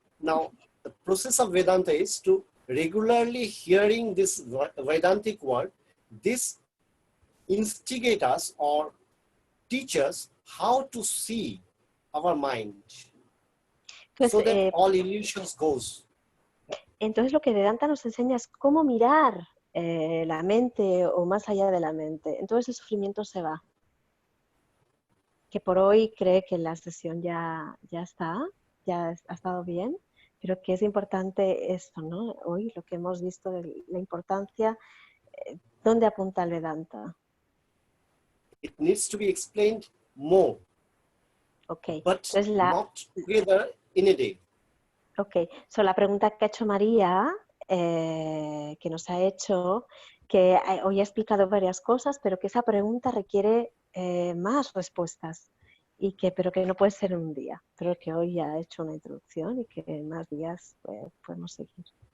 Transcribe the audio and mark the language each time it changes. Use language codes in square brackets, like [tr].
[en] Now, the process of Vedanta is to regularly hearing this Vedantic word. This instigate us or teach us how to see our mind, so that all illusions goes. [es] Entonces lo que Vedanta nos enseña es cómo mirar la mente o más allá de la mente. Entonces el sufrimiento se va. Que por hoy cree que la sesión ya está, ya ha estado bien, pero que es importante esto, ¿no? Hoy lo que hemos visto de la importancia, ¿dónde apunta el Vedanta? [en] It needs to be explained more, okay. But [es] Entonces [en] not together in a day. Ok, so [es] la pregunta que ha hecho María, que nos ha hecho, que hoy he explicado varias cosas, pero que esa pregunta requiere más respuestas, pero que no puede ser en un día, pero que hoy ya he hecho una introducción y que en más días podemos seguir.